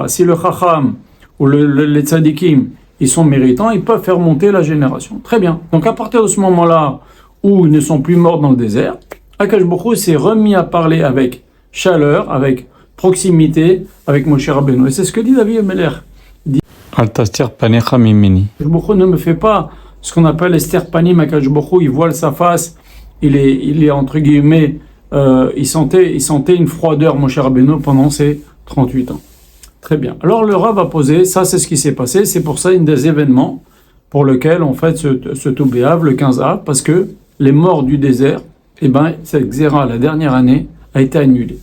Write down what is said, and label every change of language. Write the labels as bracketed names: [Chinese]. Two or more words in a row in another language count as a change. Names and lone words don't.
[French] Si le chacham ou les tzadikim, ils sont méritants, ils peuvent faire monter la génération. Très bien. Donc à partir de ce moment-là, où ils ne sont plus morts dans le désert, Akadosh Baruch Hu s'est remis à parler avec chaleur, avec proximité, avec Moshe Rabbeinu. Et c'est ce que dit David Melech. [Hebrew] אל תסתר פניך ממני. [French] Akadosh Baruch Hu ne me fait pas ce qu'on appelle [Hebrew] הסתר פנים. [French] Akadosh Baruch Hu, il voile sa face, il est entre guillemets, il sentait une froideur, Moshe Rabbeinu, pendant ces 38 ans. Très bien. Alors le Rav a posé, ça c'est ce qui s'est passé, c'est pour ça une des événements pour lequel on fait ce Toubéav, le 15 Av, parce que les morts du désert, eh ben, cette Xéra, la dernière année, a été annulée.